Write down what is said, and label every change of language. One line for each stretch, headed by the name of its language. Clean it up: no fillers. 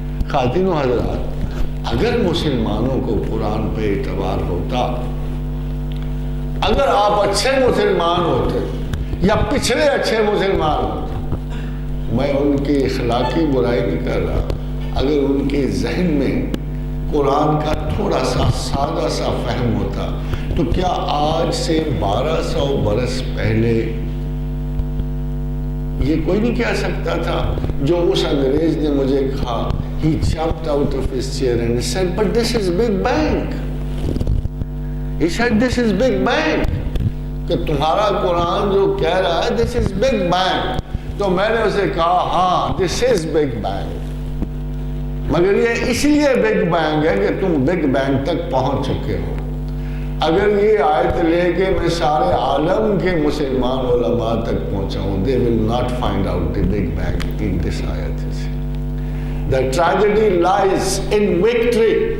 Urdu: خواتین و حضرات، اگر مسلمانوں کو قرآن پہ اعتبار ہوتا، اگر آپ اچھے مسلمان ہوتے یا پچھلے اچھے مسلمان ہوتے، میں ان کی اخلاقی برائی نہیں کر رہا، اگر ان کے ذہن میں قرآن کا تھوڑا سا سادہ سا فہم ہوتا تو کیا آج سے 1200 برس پہلے یہ کوئی نہیں کہہ سکتا تھا جو اس انگریز نے مجھے کہا.
English: He jumped out of his chair and he said, but this is Big Bang. He said, this is Big Bang.
Urdu: کہ تمہارا قرآن جو کہہ رہا ہے
English: this is Big Bang.
Urdu: تو میں نے اسے کہا ہاں
English: this is Big Bang.
Urdu: مگر یہ اس لیے Big Bang ہے کہ تم Big Bang تک پہنچ چکے ہو. اگر یہ آیت لے کے میں سارے عالم کے مسلمان علماء تک پہنچاؤں
English: they will not find out the Big Bang in this ayat. The tragedy lies in victory.